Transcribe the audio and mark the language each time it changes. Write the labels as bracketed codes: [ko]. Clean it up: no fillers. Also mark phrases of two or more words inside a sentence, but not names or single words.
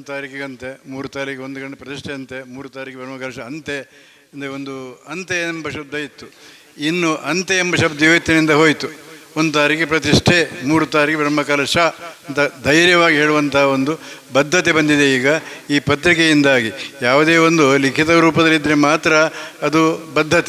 [kn] ತಾರೀಕಿಗೆ ಅಂತೆ, 3 ತಾರೀಕಿಗೆ 1 ಗಂಟೆ ಪ್ರತಿಷ್ಠೆ ಅಂತೆ, 3 ತಾರೀಕಿಗೆ ಬ್ರಹ್ಮಕಲಶ ಅಂತೆ ಅಂದರೆ ಒಂದು ಅಂತೆ ಎಂಬ ಶಬ್ದ ಇತ್ತು. ಇನ್ನು ಅಂತೆ ಎಂಬ ಶಬ್ದ ಇವತ್ತಿನಿಂದ ಹೋಯಿತು. 1 ತಾರೀಕಿಗೆ ಪ್ರತಿಷ್ಠೆ, 3 ತಾರೀಕಿಗೆ ಬ್ರಹ್ಮಕಲಶ ಅಂತ ಧೈರ್ಯವಾಗಿ ಹೇಳುವಂಥ ಒಂದು ಬದ್ಧತೆ ಬಂದಿದೆ ಈಗ ಈ ಪತ್ರಿಕೆಯಿಂದಾಗಿ. ಯಾವುದೇ ಒಂದು ಲಿಖಿತ ರೂಪದಲ್ಲಿದ್ದರೆ ಮಾತ್ರ ಅದು ಬದ್ಧತೆ.